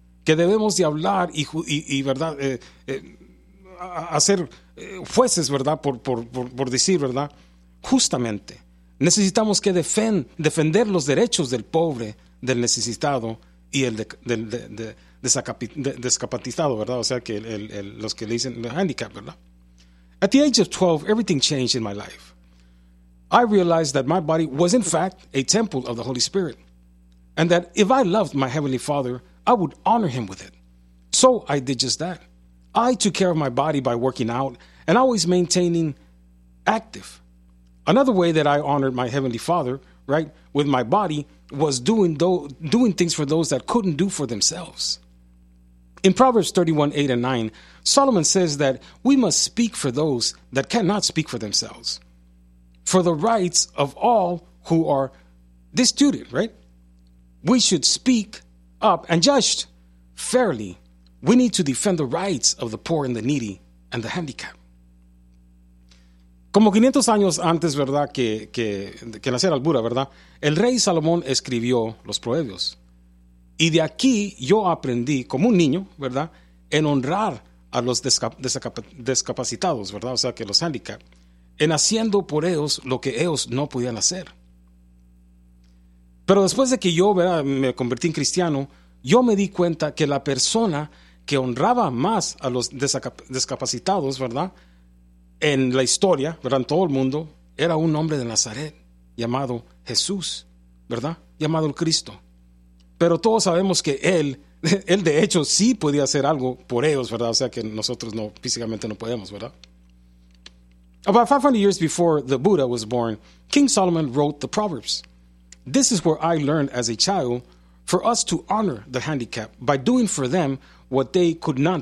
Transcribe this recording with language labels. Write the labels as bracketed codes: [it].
[es] Que debemos de hablar y ¿verdad? Hacer jueces, ¿verdad? Por decir, ¿verdad? Justamente, necesitamos que defender los derechos del pobre, del necesitado y el descapacitado, ¿verdad? O sea, que los que le dicen el handicap, ¿verdad? [en] At the age of 12, everything changed in my life. I realized that my body was in fact a temple of the Holy Spirit, and that if I loved my Heavenly Father, I would honor Him with it. So I did just that. I took care of my body by working out and always maintaining active. Another way that I honored my Heavenly Father, right, with my body was doing things for those that couldn't do for themselves. In Proverbs 31:8-9, Solomon says that we must speak for those that cannot speak for themselves, for the rights of all who are destitute, right? We should speak up and judge fairly. We need to defend the rights of the poor and the needy and the handicapped. [es] Como 500 años antes, ¿verdad?, que naciera el Buda, ¿verdad?, el rey Salomón escribió los proverbios. Y de aquí yo aprendí, como un niño, ¿verdad?, en honrar a los descapacitados, ¿verdad?, o sea, que los handicap, en haciendo por ellos lo que ellos no podían hacer. Pero después de que yo, ¿verdad?, me convertí en cristiano, yo me di cuenta que la persona que honraba más a los descapacitados, ¿verdad?, en la historia, ¿verdad?, en todo el mundo, era un hombre de Nazaret llamado Jesús, ¿verdad?, llamado el Cristo. Pero todos sabemos que él de hecho sí podía hacer algo por ellos, ¿verdad?, o sea, que nosotros no, físicamente no podemos, ¿verdad? [en] About 500 years before the Buddha was born, King Solomon wrote the Proverbs. This is where I learned as a child for us to honor the handicapped by doing for them what they could not do.